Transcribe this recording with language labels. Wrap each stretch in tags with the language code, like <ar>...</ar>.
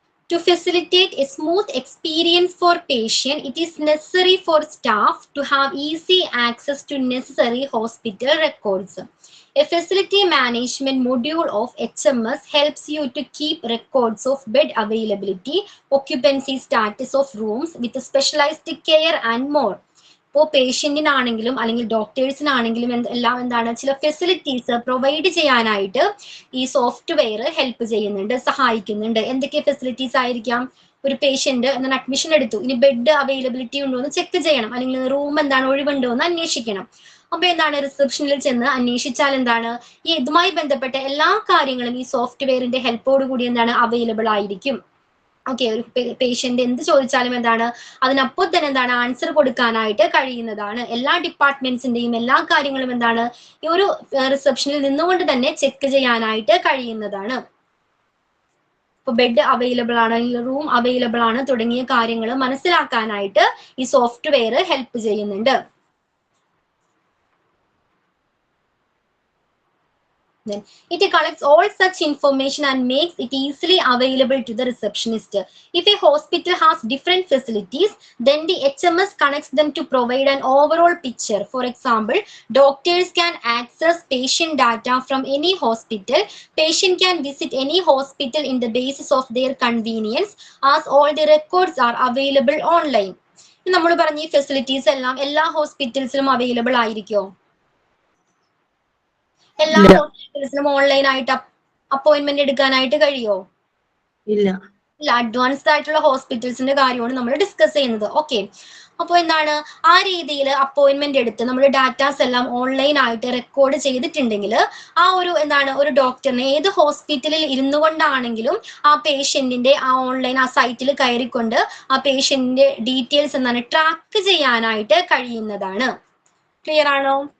<en>To facilitate a smooth experience for patient, it is necessary for staff to have easy access to necessary hospital records. A facility management module of HMS helps you to keep records of bed availability, occupancy status of rooms with specialized care and more.</en> <ml>ഇപ്പോൾ പേഷ്യന്റിനാണെങ്കിലും അല്ലെങ്കിൽ ഡോക്ടേഴ്സിനാണെങ്കിലും എല്ലാം എന്താണ് ചില facilities provide ചെയ്യാനായിട്ട് ഈ software help ചെയ്യുന്നുണ്ട്, സഹായിക്കുന്നുണ്ട്. എന്തൊക്കെ ഫെസിലിറ്റീസ് ആയിരിക്കാം? ഒരു പേഷ്യന്റ് എന്താണ് അഡ്മിഷൻ എടുത്തു, ഇനി ബെഡ് അവൈലബിലിറ്റി ഉണ്ടോ എന്ന് ചെക്ക് ചെയ്യണം, അല്ലെങ്കിൽ റൂം എന്താണ് ഒഴിവുണ്ടോ എന്ന് അന്വേഷിക്കണം. അപ്പൊ എന്താണ് റിസപ്ഷനിൽ ചെന്ന് അന്വേഷിച്ചാൽ എന്താണ് ഈ ഇതുമായി ബന്ധപ്പെട്ട എല്ലാ കാര്യങ്ങളും ഈ സോഫ്റ്റ്വെയറിന്റെ ഹെൽപ്പോട് കൂടി എന്താണ് അവൈലബിൾ ആയിരിക്കും. ഓക്കെ, ഒരു പേഷ്യന്റ് എന്ത് ചോദിച്ചാലും എന്താണ് അതിനപ്പോൾ തന്നെ എന്താണ് ആൻസർ കൊടുക്കാനായിട്ട് കഴിയുന്നതാണ്. എല്ലാ ഡിപ്പാർട്ട്മെന്റ്സിന്റെയും എല്ലാ കാര്യങ്ങളും എന്താണ് ഈ ഒരു റിസപ്ഷനിൽ നിന്നുകൊണ്ട് തന്നെ ചെക്ക് ചെയ്യാനായിട്ട് കഴിയുന്നതാണ്. ഇപ്പൊ ബെഡ് അവൈലബിൾ ആണ്, റൂം അവൈലബിൾ ആണ് തുടങ്ങിയ കാര്യങ്ങൾ മനസ്സിലാക്കാനായിട്ട് ഈ സോഫ്റ്റ്വെയർ ഹെൽപ്പ് ചെയ്യുന്നുണ്ട്.</ml> <en>Then it collects all such information and makes it easily available to the receptionist. If a hospital has different facilities, then the HMS connects them to provide an overall picture. For example, doctors can access patient data from any hospital. Patient can visit any hospital in the basis of their convenience, as all the records are available online.</en> <ml>നമ്മൾ പറഞ്ഞ ഈ facilities എല്ലാം എല്ലാ ഹോസ്പിറ്റൽസിലും available ആയിരിക്കുമോ? എല്ലാ ഹോസ്പിറ്റൽസിനും online ആയിട്ട് appointment എടുക്കാനായിട്ട് കഴിയോ? ഇല്ല. അഡ്വാൻസ്ഡ് ആയിട്ടുള്ള ഹോസ്പിറ്റൽസിന്റെ കാര്യമാണ് നമ്മൾ ഡിസ്കസ് ചെയ്യുന്നത്. ഓക്കെ, അപ്പോൾ എന്താണ് ആ രീതിയിൽ അപ്പോയിന്റ്മെന്റ് എടുത്ത് നമ്മുടെ ഡാറ്റാസ് എല്ലാം ഓൺലൈൻ ആയിട്ട് റെക്കോർഡ് ചെയ്തിട്ടുണ്ടെങ്കിൽ ആ ഒരു എന്താണ് ഒരു ഡോക്ടറിനെ ഏത് ഹോസ്പിറ്റലിൽ ഇരുന്നു കൊണ്ടാണെങ്കിലും ആ പേഷ്യന്റിന്റെ ആ ഓൺലൈൻ ആ സൈറ്റിൽ കയറിക്കൊണ്ട് ആ പേഷ്യന്റിന്റെ ഡീറ്റെയിൽസ് എന്താണ് ട്രാക്ക് ചെയ്യാനായിട്ട് കഴിയുന്നതാണ്. ക്ലിയർ ആണോ?</ml>